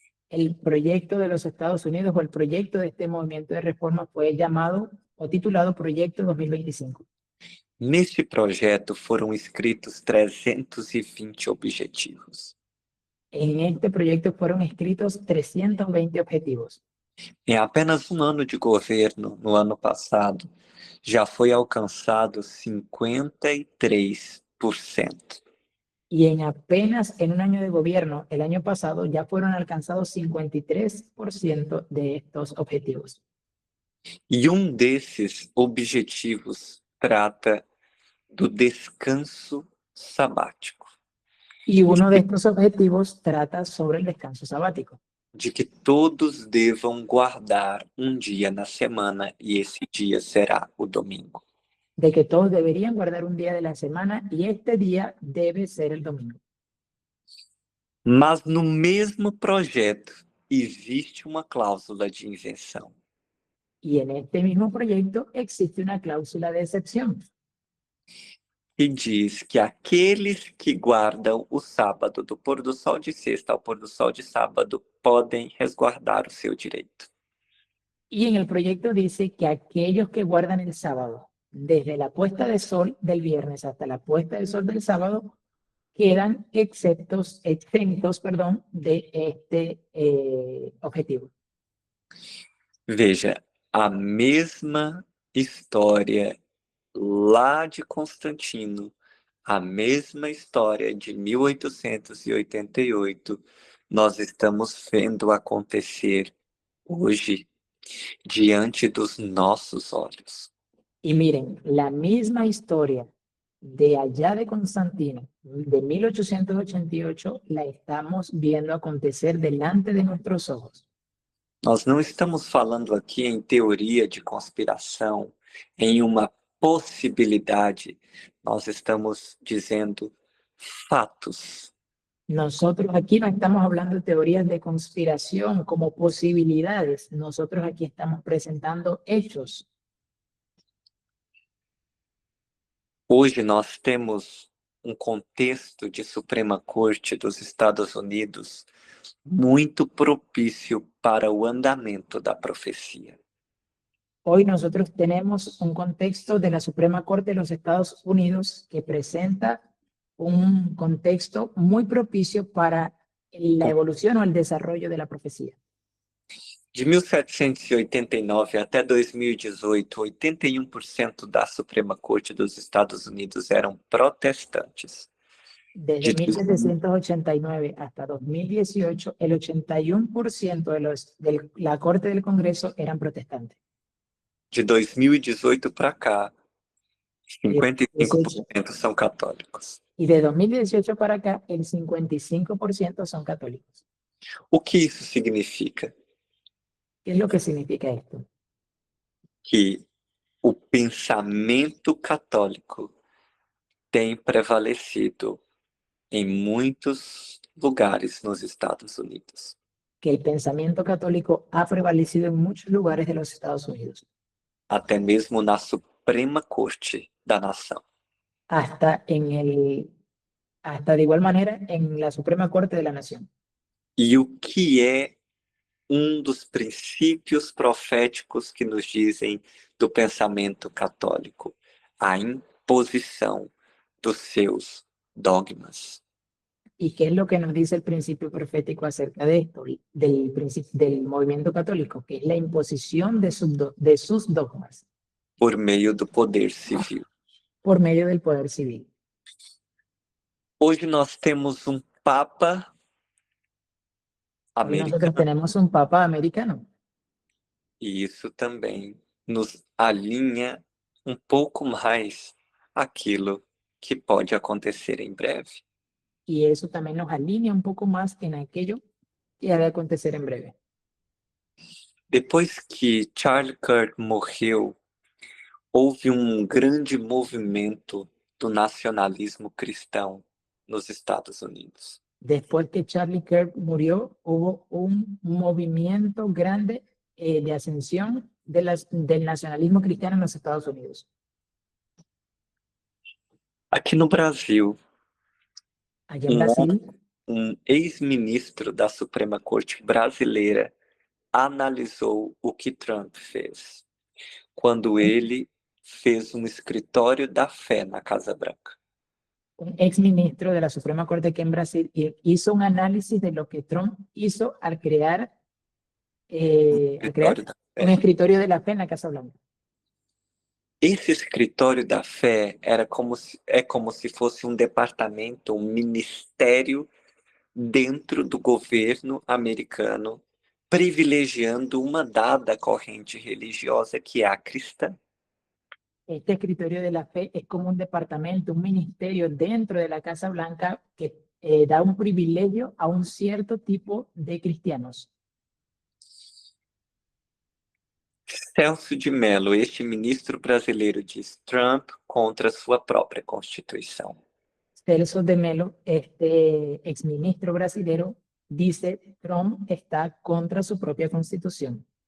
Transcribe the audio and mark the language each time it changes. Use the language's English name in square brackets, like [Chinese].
[Spanish] El proyecto de los Estados Unidos o el proyecto de este movimiento de reforma fue llamado o titulado Proyecto 2025. [Portuguese] Neste projeto foram escritos 320 objetivos. [Spanish] En este proyecto fueron escritos 320 objetivos. [Portuguese] Em apenas um ano de governo, no ano passado, já foi alcançado 53%. [Spanish] Y en apenas en un año de gobierno, el año pasado, ya fueron alcanzados 53% de estos objetivos. [Portuguese] E um desses objetivos trata do descanso sabático, [Spanish] Y uno de estos objetivos trata sobre el descanso sabático, [Portuguese] de que todos devam guardar um dia na semana e esse dia será o domingo. [Spanish] de que todos deberían guardar un día de la semana y este día debe ser el domingo. [Portuguese] Mas no mesmo projeto existe uma cláusula de isenção. [Spanish] Y en este mismo proyecto existe una cláusula de excepción [Portuguese] Que diz que aqueles que guardam o sábado do pôr do sol de sexta ao pôr do sol de sábado podem resguardar o seu direito. [Spanish] y en el proyecto dice que aquellos que guardan el sábado desde la puesta de sol del viernes hasta la puesta del sol del sábado quedan exentos, de este objetivo. [Portuguese] Veja, a mesma história lá de Constantino, a mesma história de 1888, nós estamos vendo acontecer hoje diante dos nossos olhos. [Spanish] Y miren, la misma historia de allá de Constantino, de 1888, la estamos viendo acontecer delante de nuestros ojos. [Portuguese] Nós não estamos falando aqui em teoria de conspiração, em uma possibilidade, nós estamos dizendo fatos. [Spanish] Nosotros aquí no estamos hablando de teorías de conspiración como posibilidades, nosotros aquí estamos presentando hechos. [Portuguese] Hoje nós temos um contexto de Suprema Corte dos Estados Unidos muito propício para o andamento da profecia. [Spanish] Hoy nosotros tenemos un contexto de la Suprema Corte de los Estados Unidos que presenta un contexto muy propicio para la evolución o el desarrollo de la profecía. [Portuguese] De 1789 até 2018, 81% da Suprema Corte dos Estados Unidos eram protestantes. [Spanish] Desde 1789 hasta 2018, el 81% de la Corte del Congreso eran protestantes. [Portuguese] De 2018 para cá, 55% são católicos. [Spanish] Y de 2018 para acá, el 55% son católicos. [Portuguese] O que isso significa? [Spanish] ¿Qué es lo que significa esto? [Portuguese] Que o pensamento católico tem prevalecido em muitos lugares nos Estados Unidos. [Spanish] Que el pensamiento católico ha prevalecido en muchos lugares de los Estados Unidos. [Portuguese] Até mesmo na Suprema Corte da Nação. [Spanish] Hasta de igual manera en la Suprema Corte de la Nación. [Portuguese] E o que é dos princípios proféticos que nos dizem do pensamento católico? A imposição dos seus dogmas. [Spanish] ¿Y qué es lo que nos dice el principio profético acerca de esto, del movimiento católico? Que es la imposición de sus dogmas. [Portuguese] Por meio do poder civil. [Spanish] Por medio del poder civil. [Portuguese] Hoje nós temos Papa [Spanish] Hoy nosotros [Portuguese] americano. [Spanish] tenemos un papa americano. [Portuguese] E isso também nos alinha um pouco mais aquilo que pode acontecer em breve. [Spanish] Y eso también nos alinea un poco más en aquello que ha de acontecer en breve. [Portuguese] Depois que Charlie Kirk morreu, houve um grande movimento do nacionalismo cristão nos Estados Unidos. [Spanish] Después que Charlie Kirk murió, hubo un movimiento grande de ascensión del nacionalismo cristiano en los Estados Unidos. [Portuguese] Aqui no Brasil, [Spanish] Allá en um, Brasil, [Portuguese] um ex-ministro da Suprema Corte brasileira analisou o que Trump fez, quando ele fez um escritório da fé na Casa Branca. [Spanish] un ex ministro de la Suprema Corte aquí en Brasil hizo un análisis de lo que Trump hizo al crear [Portuguese] Escritório da [Spanish] un [Portuguese] fé. [Spanish] escritorio de la fe en la Casa Blanca. [Portuguese] Esse escritório da fé é como se fosse um departamento, um ministério dentro do governo americano, privilegiando uma dada corrente religiosa que é a cristã. [Spanish] Este escritorio de la fe es como un departamento, un ministerio dentro de la Casa Blanca que da un privilegio a un cierto tipo de cristianos. [Portuguese] Celso de Mello, este ministro brasileiro, diz: Trump contra sua própria Constituição. [Spanish] Celso de Mello, este exministro brasilero, dice Trump está contra su propia constitución.